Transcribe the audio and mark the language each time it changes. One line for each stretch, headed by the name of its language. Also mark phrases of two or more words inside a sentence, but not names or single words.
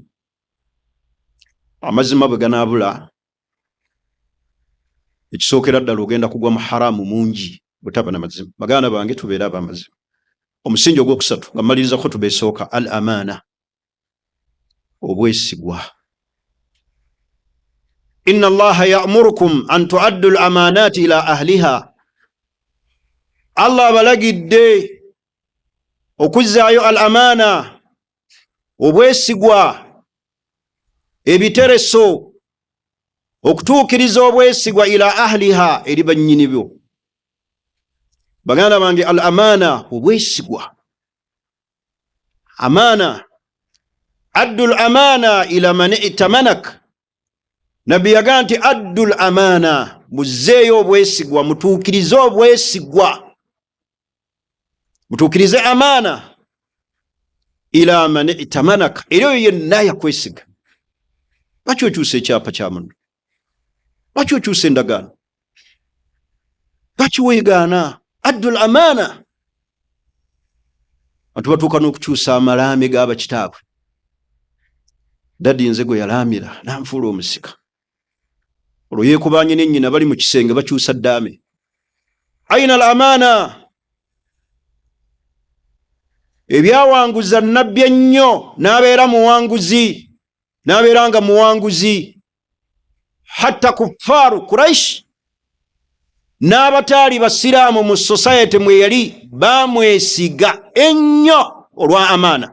Ganda: Amazima bwe ganaabula, ekisookera ddala ogenda kugwa mu haraamu mungi butaba n'amazima. Baganda bange, tubeere ab'amazima. Omusingi ogwokusatu nga mmalirizako tubeesooka, al-amaana, obwesigwa.
Arabic: إن الله يأمركم أن تؤدوا الأمانات إلى أهلها,
Ganda: Allah abalagidde okuzzaayo al-amaana, obwesigwa, ebitereso, okutuukiriza obwesigwa
Arabic: إلى أهلها,
Ganda: eri bannyini byo. baganda bange al amana obwesigwa amana
Arabic: أدّ الأمانة إلى من
Ganda: itamanak nabbi yagaa nti
Arabic: أدّ الأمانة
Ganda: muzeeyo obwesigwa mutuukirize obwesigwa mutuukirize
Arabic: الأمانة إلى من ائتمنك
Ganda: eri oyo yenna yakwesiga lwaki okyusa ekyapa kya muno lwaki okyusa endagaano lwaki weegaana
Arabic: أدّ الأمانة
Ganda: abantu batuuka n'okukyusa amalaame g'abakitaabwe dadi nze gwe yalaamira nanfuula omusika olwo yeekubanye nennyina bali mu kisenge bakyusa ddaame
Arabic: أين الأمانة
Ganda: ebyawanguza nabbi ennyo n'abeera muwanguzi n'abeera nga muwanguzi
Arabic: حتى كفار
Ganda: Quraish n'abataali basiraamu mu society mwe yali bamwesiga ennyo olwa amaana.